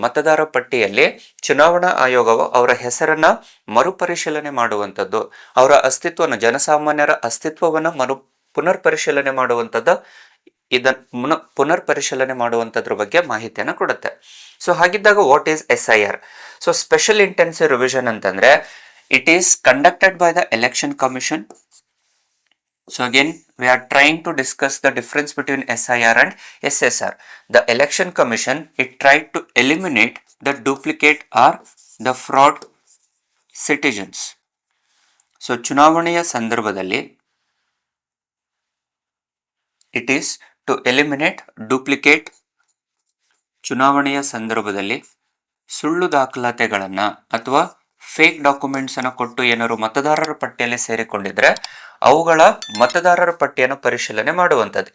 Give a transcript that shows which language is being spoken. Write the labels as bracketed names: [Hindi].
[Kannada] ಮತದಾರ ಪಟ್ಟಿಯಲ್ಲಿ ಚುನಾವಣಾ ಆಯೋಗವು ಅವರ ಹೆಸರನ್ನ ಮರುಪರಿಶೀಲನೆ ಮಾಡುವಂಥದ್ದು, ಅವರ ಅಸ್ತಿತ್ವವನ್ನು, ಜನಸಾಮಾನ್ಯರ ಅಸ್ತಿತ್ವವನ್ನು ಪುನರ್ ಪರಿಶೀಲನೆ ಮಾಡುವಂಥದ್ದು, ಇದನ್ನು ಪುನರ್ ಪರಿಶೀಲನೆ ಮಾಡುವಂಥದ್ರ ಬಗ್ಗೆ ಮಾಹಿತಿಯನ್ನು ಕೊಡುತ್ತೆ. ಸೊ ಹಾಗಿದ್ದಾಗ [English] What is SIR? So special intensive revision ಅಂತಂದ್ರೆ it is conducted by the election commission. So again we are trying to discuss the difference between SIR and SSR. The election commission, it tried to eliminate the duplicate or the fraud citizens. [Kannada] So ಚುನಾವಣೆಯ ಸಂದರ್ಭದಲ್ಲಿ [English] it is to eliminate duplicate, [Kannada] ಚುನಾವಣೆಯ ಸಂದರ್ಭದಲ್ಲಿ ಸುಳ್ಳು ದಾಖಲಾತಿಗಳನ್ನು ಅಥವಾ fake documents ಅನ್ನು ಕೊಟ್ಟು ಏನಾದ್ರು ಮತದಾರರ ಪಟ್ಟಿಯಲ್ಲಿ ಸೇರಿಕೊಂಡಿದ್ರೆ ಅವುಗಳ ಮತದಾರರ ಪಟ್ಟಿಯನ್ನು ಪರಿಶೀಲನೆ ಮಾಡುವಂಥದ್ದು.